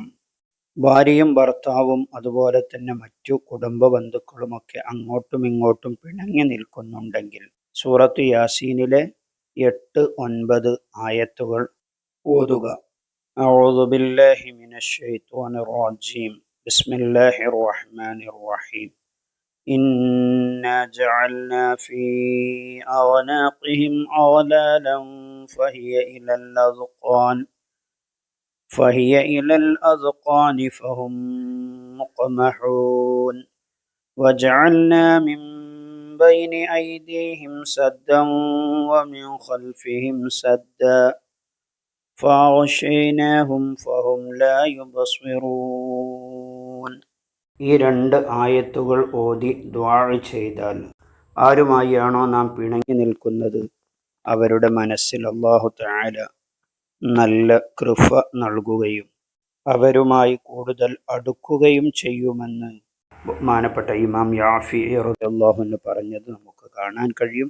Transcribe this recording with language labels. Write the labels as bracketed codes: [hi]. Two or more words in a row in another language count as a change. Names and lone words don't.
[ml] ഭാര്യയും ഭർത്താവും അതുപോലെ തന്നെ മറ്റു കുടുംബ ബന്ധുക്കളുമൊക്കെ അങ്ങോട്ടും ഇങ്ങോട്ടും പിണങ്ങി നിൽക്കുന്നുണ്ടെങ്കിൽ സൂറത്ത് യാസീനിലെ 8, 9 ആയത്തുകൾ ഓതുക. [ar] أعوذ بالله من الشيطان الرجيم. بسم الله الرحمن الرحيم. إنا جعلنا في أعناقهم أغلالا فهي إلى الأذقان فهم مقمحون وجعلنا من بين أيديهم سدا ومن خلفهم سدا فأغشيناهم فهم لا يبصرون. [ml] ഈ 2 ആയത്തുകൾ ഓതി ദുആ ചെയ്താൽ ആരുമായാണോ നാം പിണങ്ങി നിൽക്കുന്നത് അവരുടെ മനസ്സിൽ [ar] الله تعالى [ml] നല്ല കൃപ നൽകുകയും അവരുമായി കൂടുതൽ അടുക്കുകയും ചെയ്യുമെന്ന് ബഹുമാനപ്പെട്ട ഇമാം യാഫിഈ [ar] رضي الله عنه [ml] പറഞ്ഞത് നമുക്ക് കാണാൻ കഴിയും.